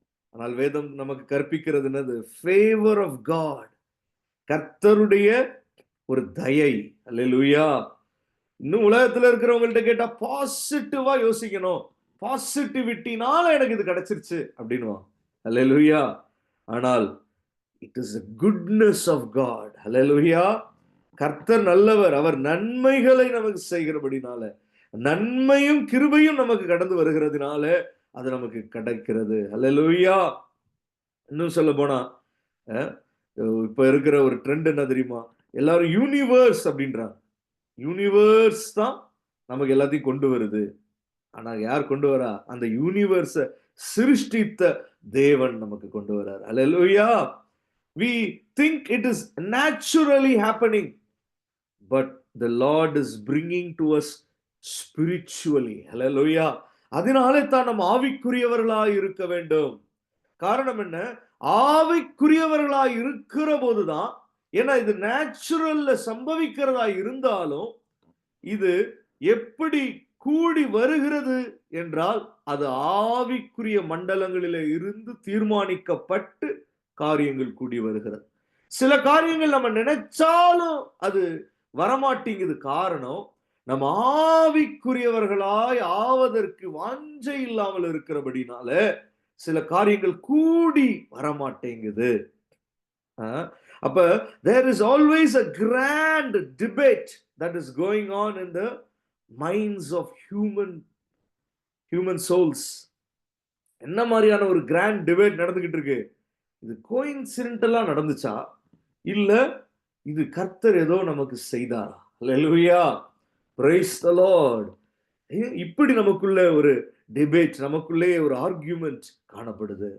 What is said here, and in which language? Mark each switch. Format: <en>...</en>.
<ta>ஆனால் வேதம் நமக்கு கற்பிக்கிறது என்னது?</ta> <en>Favour of God.</en> <ta>கர்த்தருடைய ஒரு தயை. அல்லேலூயா. இன்னும் உலகத்துல இருக்கிறவங்கள்ட்ட கேட்டா பாசிட்டிவா யோசிக்கணும், பாசிட்டிவிட்டினால எனக்கு இது கிடைச்சிருச்சு அப்படின்னுவான். அல்லேலூயா. ஆனால்</ta> <en>It is a goodness of God.</en> <ta>அல்லேலூயா. கர்த்தர் நல்லவர், அவர் நன்மைகளை நமக்கு செய்கிறபடினால, நன்மையும் கிருபையும் நமக்கு கடந்து வருகிறதுனால அது நமக்கு கிடைக்கிறது. அல்லேலூயா. இன்னும் சொல்ல போனா இப்ப இருக்கிற ஒரு ட்ரெண்ட் என்ன தெரியுமா? எல்லாரும் யூனிவர்ஸ் அப்படின்றாங்க. யூனிவர்ஸ் தான் நமக்கு எல்லாத்தையும் கொண்டு வருது. ஆனா யார் கொண்டு வரா? அந்த யூனிவர்ஸ சிருஷ்டித்த தேவன் நமக்கு கொண்டு வரார். அல்லேலூயா.</ta> <en>We think it is naturally happening, but the Lord is bringing to us spiritually. Hallelujah.</en> <ta>அதனாலே தான் நம்ம ஆவிக்குரியவர்களாய் இருக்க வேண்டும். காரணம் என்ன? ஆவிக்குரியவர்களாய் இருக்கிற போதுதான், ஏன்னா இது நேச்சுரல்ல சம்பவிக்கிறதா இருந்தாலும் இது எப்படி கூடி வருகிறது என்றால் அது ஆவிக்குரிய மண்டலங்களிலே இருந்து தீர்மானிக்கப்பட்டு காரியங்கள் கூடி வருகிறது. சில காரியங்கள் நம்ம நினைச்சாலும் அது வரமாட்டேங்குது. காரணம், நம்ம ஆவிக்குரியவர்களாய் ஆவதற்கு வாஞ்சை இல்லாமல் இருக்கிறபடினால சில காரியங்கள் கூடி வரமாட்டேங்குது.</ta> <en>அப்ப there is always a grand debate that is going on in the minds of human souls.</en> <ta>என்ன மாதிரியான ஒரு கிராண்ட் டிபேட் நடந்துகிட்டு இருக்கு? இது கோயின்சிடென்டலா நடந்துச்சா, இல்ல இது கர்த்தர் ஏதோ நமக்கு செய்தாரா? ஹல்லேலூயா,</ta> <en>Praise the Lord.</en> <ta>இப்படி நமக்குள்ள ஒரு டிபேட், நமக்குள்ளே ஒரு ஆர்கியூமெண்ட் காணப்படுது.</ta>